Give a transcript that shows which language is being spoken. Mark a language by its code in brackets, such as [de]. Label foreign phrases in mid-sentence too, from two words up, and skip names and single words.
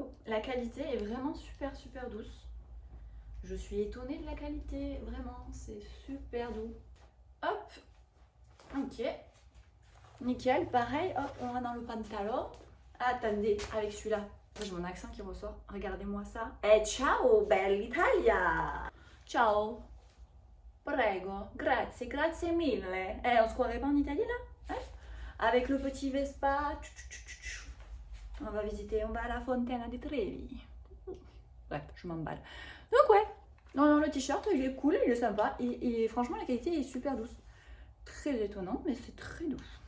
[fr] La qualité est vraiment super, super douce. Je suis étonnée de la qualité. Vraiment, c'est super doux. Hop. Ok. Nickel. Pareil, hop, on va dans le pantalon. Attendez, avec celui-là. J'ai mon accent qui ressort. Regardez-moi ça. [it] Ciao, bell'Italia. Ciao. Prego. Grazie, grazie mille. [fr] On se croirait pas en Italie là? Avec le petit Vespa. On va à la Fontana di Trevi. Bref, je m'emballe. Donc ouais. Non, le t-shirt, il est cool, il est sympa. Et franchement, la qualité est super douce. Très étonnant, mais c'est très doux.